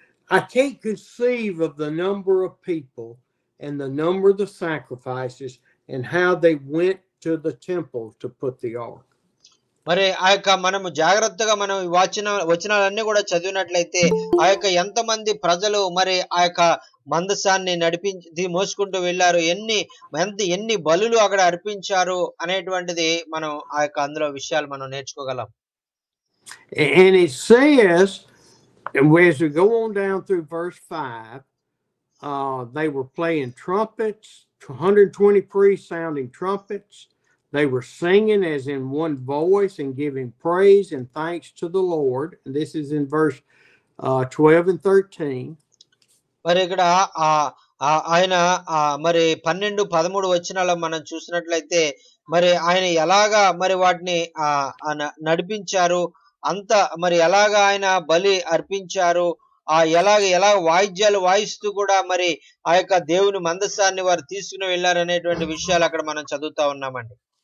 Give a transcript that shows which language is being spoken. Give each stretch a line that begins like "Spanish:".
English: I can't conceive of the number of people and the number of the sacrifices and how they went to the temple to put the ark.
Telugu: మరి ఆ యొక్క మనము జాగ్రత్తగా మనం వచనాలన్నీ కూడా చదివినట్లయితే ఆ యొక్క ఎంతమంది ప్రజలు మరి ఆ యొక్క మందసాన్ని నడిపించి మోసుకుంటూ వెళ్ళారు, ఎన్ని బలులు అక్కడ అర్పించారు అనేటువంటిది మనం ఆ యొక్క అందులో విషయాలు మనం నేర్చుకోగలం.
English: And it says, as we go on down through verse 5, they were playing trumpets, 120 priests sounding trumpets. They were singing as in one voice and giving praise and thanks to the Lord. And this is in verse 12 and 13.
Telugu: మరి ఇక్కడ ఆయన మరి 12-13 వచనాల్లో మనం చూసినట్లయితే మరి ఆయన ఎలాగా మరి వాటిని నడిపించారు, అంత మరి ఎలాగా ఆయన బలి అర్పించారు, ఎలా వాయిద్యాలు వాయిస్తూ కూడా మరి ఆ యొక్క దేవుని మందసాన్ని వారు తీసుకుని వెళ్ళారు అనేటువంటి విషయాలు అక్కడ మనం చదువుతా ఉన్నామండి.